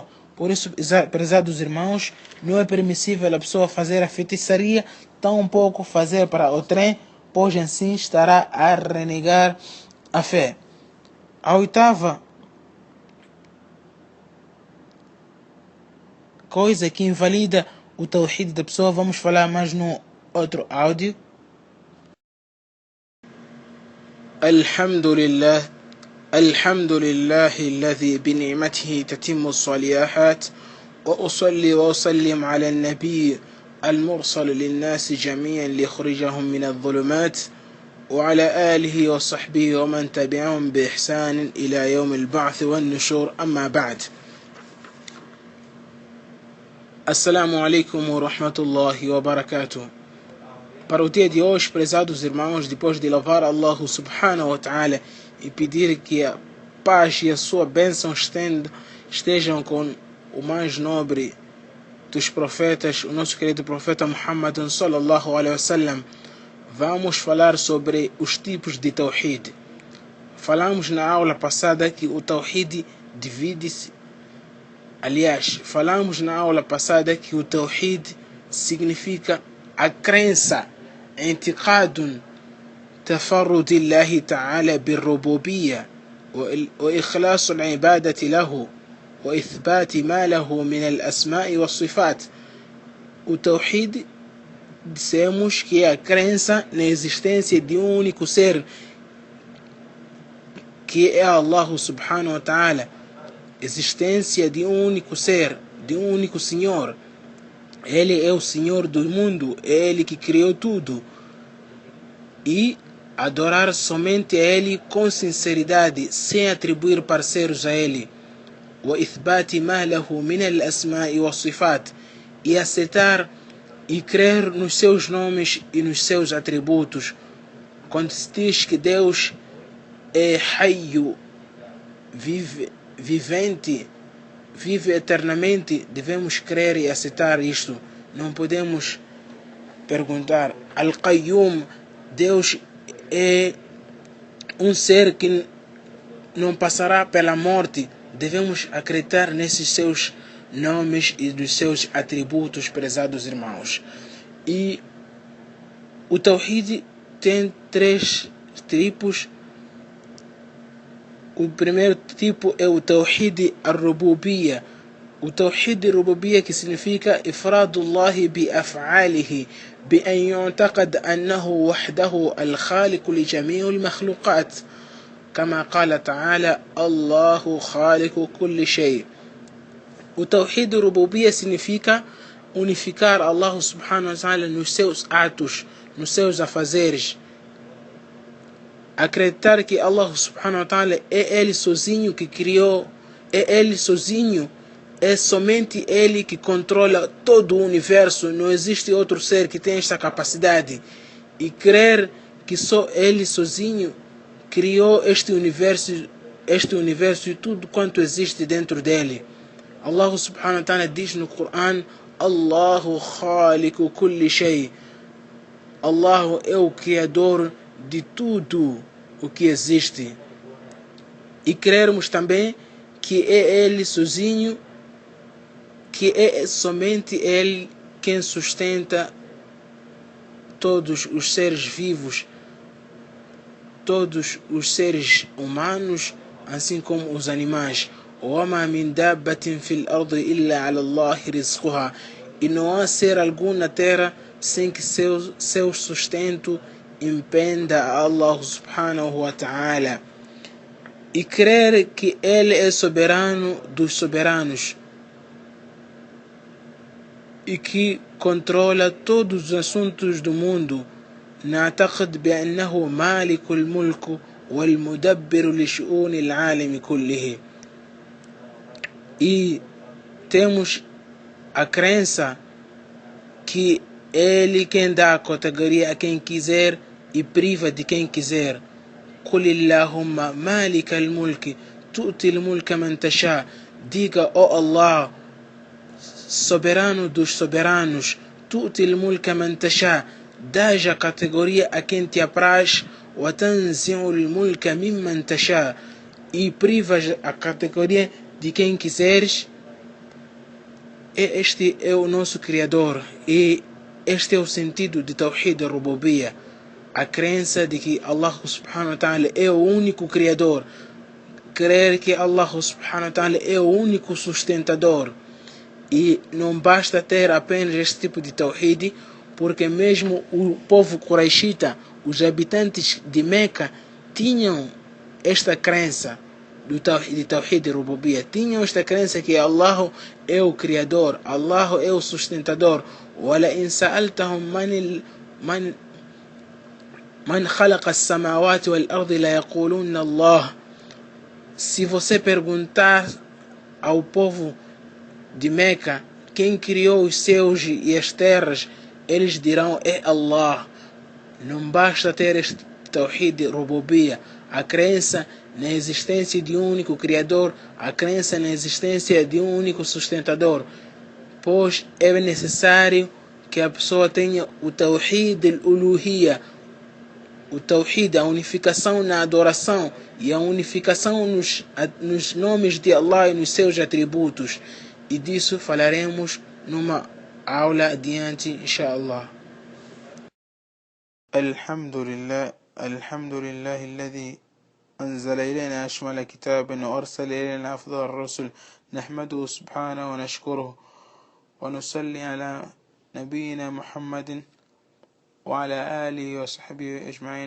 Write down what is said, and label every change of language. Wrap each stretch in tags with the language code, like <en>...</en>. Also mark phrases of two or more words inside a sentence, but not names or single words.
<pt>Por isso, prezados irmãos, não é permissível a pessoa fazer a feitiçaria, tampouco fazer para o trem, pois assim estará a renegar a fé. A oitava coisa que invalida o tawhid da pessoa, vamos falar mais no outro áudio.</pt> <ar>الحمد لله، الحمد لله الذي بنعمته تتم الصالحات، وأصلي وأسلم على النبي المرسل للناس جميعا ليخرجهم من الظلمات وعلى آله وصحبه ومن تبعهم بإحسان إلى يوم البعث والنشور. أما بعد. السلام عليكم ورحمة الله وبركاته.</ar> <pt>Para o dia de hoje, prezados irmãos, depois de louvar Allah</pt> <ar>سبحانه وتعالى</ar> <pt>e pedir que a paz e a sua bênção estejam com o mais nobre dos profetas, o nosso querido profeta Muhammad</pt> <ar>صلى الله عليه وسلم,</ar> <pt>vamos falar sobre os tipos de tawhid. Falamos na aula passada que o tawhid divide-se. Aliás, falamos na aula passada que o tawhid significa a crença,</pt> <ar>اعتقاد تفرد الله تعالى بالربوبية وإخلاص العبادة له وإثبات ما له من الأسماء والصفات.</ar> <pt>O tawhid dissemos que é a crença na existência de um único ser, que é Allah</pt> <ar>سبحانه وتعالى,</ar> <pt>existência de um único ser, de um único Senhor. Ele é o Senhor do mundo, é Ele que criou tudo. E adorar somente a Ele com sinceridade, sem atribuir parceiros a Ele.</pt> <ar>وإثبات ما له من الأسماء والصفات,</ar> <pt>e aceitar e crer nos seus nomes e nos seus atributos. Quando se diz que Deus é Hayyu, vivente, vive eternamente, devemos crer e aceitar isto. Não podemos perguntar: Al-Qayyum, Deus é um ser que não passará pela morte. Devemos acreditar nesses seus nomes e dos seus atributos, prezados irmãos. E o tawhid tem 3 tipos. O primeiro tipo é o</pt> <ar>توحيد الربوبية.</ar> <pt>O</pt> <ar>توحيد الربوبية,</ar> <pt>que significa</pt> <ar>إفراد الله بأفعاله بأن يعتقد أنه وحده الخالق لجميع المخلوقات، كما قال تعالى: الله خالق كل شيء.</ar> <pt>O</pt> <ar>توحيد الربوبية</ar> <pt>significa unificar Allah</pt> <ar>سبحانه وتعالى</ar> <pt>nos seus atos, nos seus afazeres. Acreditar que Allah</pt> <ar>سبحانه وتعالى</ar> <pt>é Ele sozinho que criou, é Ele sozinho, é somente Ele que controla todo o universo, não existe outro ser que tenha esta capacidade. E crer que só Ele sozinho criou este universo e tudo quanto existe dentro dele. Allah</pt> <ar>سبحانه وتعالى</ar> <pt>diz no Coran:</pt> <ar>الله خالق كل شيء.</ar> <pt>Allah é o criador de tudo o que existe. E crermos também que é Ele sozinho, que é somente Ele quem sustenta todos os seres vivos, todos os seres humanos, assim como os animais.</pt> <ar>وَمَا مِنْ دَابَّةٍ فِي الْأَرْضِ إِلَّا عَلَى اللَّهِ رِزْقُهَا.</ar> <pt>E não há ser algum na terra sem que seu sustento impenda a Allah</pt> <ar>سبحانه وتعالى.</ar> <pt>E crer que Ele é soberano dos soberanos e que controla todos os assuntos do mundo.</pt> <ar>نعتقد بأنه مالك الملك والمدبر لشؤون العالم كله.</ar> <pt>E temos a crença que ele quem dá a categoria a quem quiser e priva de quem quiser.</pt> <ar>قل اللهم مالك الملك تؤتي الملك من تشاء.</ar> <pt>Diga, ó Allah, soberano dos soberanos,</pt> <ar>تؤتي الملك من تشاء,</ar> <pt>dás a categoria a quem te apraz,</pt> <ar>وتنزع الملك ممن تشاء,</ar> <pt>e privas a categoria de quem quiseres. Este é o nosso Criador, e este é o sentido de</pt> <ar>توحيد الربوبية,</ar> <pt>a crença de que Allah</pt> <ar>سبحانه وتعالى</ar> <pt>é o único Criador, crer que Allah</pt> <ar>سبحانه وتعالى</ar> <pt>é o único sustentador. E não basta ter apenas este tipo de Tawhid, porque mesmo o povo Quraishita, os habitantes de Meca, tinham esta crença de</pt> <ar>توحيد الربوبية,</ar> <pt>tinham esta crença que Allah é o Criador, Allah é o sustentador. وَلَئِنْ سَأَلْتَهُمْ مَنْ خَلَقَ السَّمَاوَاتِ وَالْأَرْضِ لَيَقُولُنَّ اللَّهُ. Se você perguntar ao povo de Meca quem criou os céus e as terras, eles dirão é Allah. Não basta ter este</pt> <ar>توحيد ربوبية,</ar> <pt>a crença na existência de um único Criador, a crença na existência de um único sustentador, pois é necessário que a pessoa tenha o</pt> <ar>توحيد الألوهية,</ar> <pt>o Tawhid, a unificação na adoração e a unificação nos nomes de Allah e nos seus atributos. E disso falaremos numa aula adiante, inshallah.</pt> <ar>الحمد لله، الحمد لله الذي أنزل إلينا أشمل كتاب وأرسل إلينا أفضل الرسل نحمده سبحانه ونشكره ونصلي على نبينا محمد وعلى آله وصحبه أجمعين.</ar>